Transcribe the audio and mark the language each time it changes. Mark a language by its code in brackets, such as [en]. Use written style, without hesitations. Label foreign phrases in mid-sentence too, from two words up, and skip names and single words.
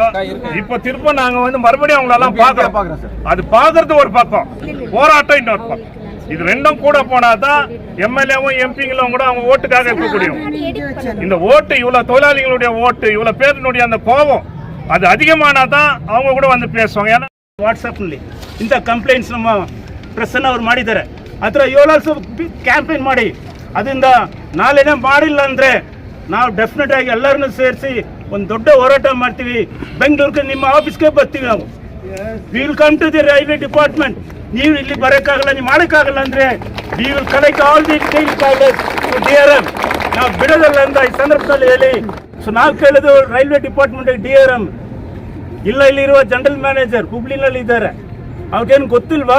[ta] இப்ப திரும்ப நாங்க வந்து மறுபடியும் அவங்களெல்லாம் பார்க்கிறோம். அது பார்க்கறது ஒரு பக்கம், போராட்டம் இன்னொரு பக்கம். இது ரெண்டும் கூட போனாதான் எம்எல்ஏவும் எம்பிங்களும் கூட அவங்க ஓட்டுக்காக இருக்க முடியும். இந்த ஓட்டு, இவ்வளவு தொழிலாளிகளுடைய ஓட்டு, இவ்வளவு பேருடைய அந்த கோபம் அது அதிகமானாதான் அவங்க ಕೂಡ வந்து பேசுவாங்க. ஏன்னா [kn] ವಾಟ್ಸಪ್ನಲ್ಲಿ ಇಂಥ ಕಂಪ್ಲೇಂಟ್ಸ್ ನಮ್ಮ ಪ್ರೆಸ್ಸನ್ನು ಅವ್ರು ಮಾಡಿದ್ದಾರೆ. ಅದರ ಏಳು ಕ್ಯಾಂಪೇನ್ ಮಾಡಿ ಅದರಿಂದ ನಾಳೆನೇ ಮಾಡಿಲ್ಲ ಅಂದರೆ ನಾವು ಡೆಫಿನೆಟ್ ಆಗಿ ಎಲ್ಲರನ್ನೂ ಸೇರಿಸಿ ಒಂದು ದೊಡ್ಡ ಹೋರಾಟ ಮಾಡ್ತೀವಿ. ಬೆಂಗಳೂರಿಗೆ ನಿಮ್ಮ ಆಫೀಸ್ಗೆ ಬರ್ತೀವಿ ನಾವು. [en] We will come to the railway department. [kn] ನೀವು ಇಲ್ಲಿ ಬರೋಕ್ಕಾಗಲ್ಲ, ನೀವು ಮಾಡೋಕ್ಕಾಗಲ್ಲ ಅಂದರೆ [en] We will collect all the deal college to DRM. [kn] ನಾವು ಬಿಡೋದಲ್ಲ ಅಂತ ಈ ಸಂದರ್ಭದಲ್ಲಿ ಹೇಳಿ. ಸೊ ನಾವು ಕೇಳೋದು [en] railway department [kn] DRM ಇಲ್ಲ, ಇಲ್ಲಿರುವ [en] general manager [kn] ಹುಬ್ಳಿನಲ್ಲಿ ಇದ್ದಾರೆ, ಅವ್ರಿಗೇನು ಗೊತ್ತಿಲ್ವಾ?